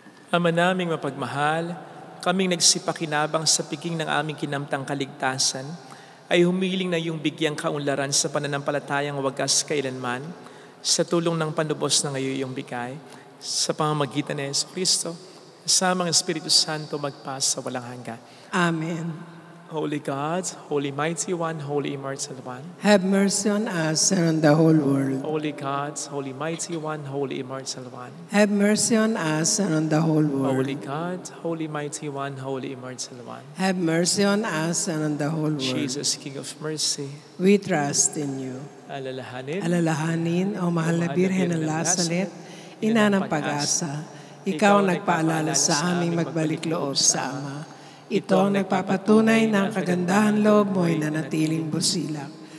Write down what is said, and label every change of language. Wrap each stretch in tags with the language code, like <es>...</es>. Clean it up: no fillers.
<tl>Ama naming mapagmahal, kaming nagsipakinabang sa piging ng aming kinamtang kaligtasan, ay humiling na iyong bigyang kaunlaran sa pananampalatayang wagas kailanman, sa tulong ng panubos na ngayon iyong bigay, sa pamamagitan ni Yesu Kristo, kasama ng Espiritu Santo magpas sa walang hanggan. Amen.</tl> <en>Holy God, Holy Mighty One, Holy Immortal One. Have mercy on us and on the whole world. Holy God, Holy Mighty One, Holy Immortal One. Have mercy on us and on the whole world. Holy God, Holy Mighty One, Holy Immortal One. Have mercy on us and on the whole world. Jesus, King of Mercy, We trust in you.</en> <tl>Alalahanin, O mahal na Birhen ng Lasalet, ina ng pag-asa, ikaw ang nagpaalala sa aming magbalik loob sa Ama. Ito ang nagpapatunay ng kagandahan loob mo'y nanatiling busilak.</tl>